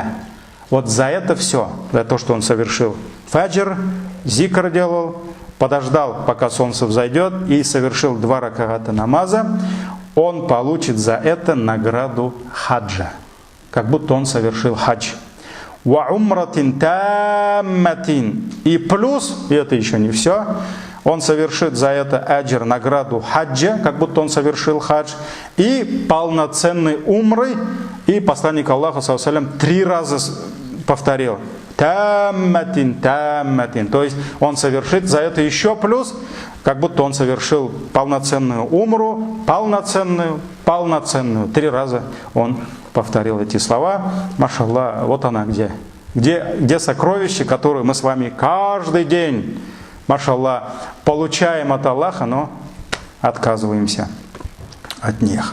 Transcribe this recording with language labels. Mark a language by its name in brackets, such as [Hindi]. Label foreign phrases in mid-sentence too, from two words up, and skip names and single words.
[Russian] Вот за это все, за то, что он совершил фаджр, зикр делал, подождал, пока солнце взойдет, и совершил 2 рак'ата намаза, он получит за это награду хаджа, как будто он совершил хадж. [Arabic] وعمرة تامة. [Russian] И плюс, и это еще не все, он совершит за это аджр, награду хаджа, как будто он совершил хадж, и полноценный умры. И посланник Аллаха, [Arabic] صلى الله عليه وسلم, [Russian] 3 раза повторил: [Arabic] تامة، تامة. [Russian] То есть он совершит за это еще плюс, как будто он совершил полноценную умру, полноценную. 3 раза он повторил эти слова. Машаллах, вот она где сокровище, которое мы с вами каждый день, машаллах, получаем от Аллаха, но отказываемся от них.